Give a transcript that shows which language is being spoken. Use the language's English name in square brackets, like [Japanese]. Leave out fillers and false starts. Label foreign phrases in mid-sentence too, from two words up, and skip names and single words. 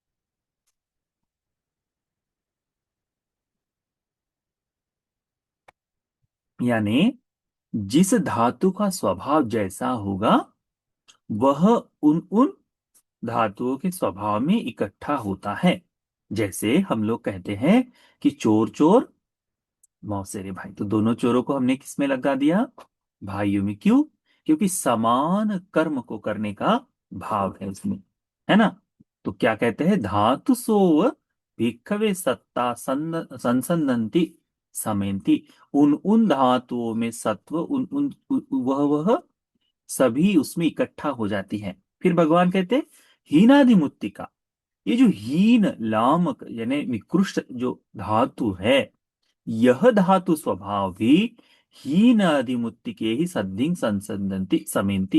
[Hindi] यानी जिस धातु का स्वभाव जैसा होगा, वह उन उन धातुओं के स्वभाव में इकट्ठा होता है। जैसे हम लोग कहते हैं कि चोर चोर मौसेरे भाई, तो दोनों चोरों को हमने किसमें लगा दिया? भाइयों में। क्यों? क्योंकि समान कर्म को करने का भाव है उसमें, है ना। तो क्या कहते हैं? [Pali] धातु सोव भिक्खवे सत्ता संसंदंती समेंती। [Hindi] उन उन धातुओं में सत्व उन उन वह सभी उसमें इकट्ठा हो जाती है। फिर भगवान कहते हैं [Pali] हीनादि मुत्तिका, [Hindi] ये जो हीन लामक यानी निकृष्ट जो धातु है, यह धातु स्वभाव भी [Pali] हीन आदिमुत्ति के ही सद्धिं संसंदंति समेंति।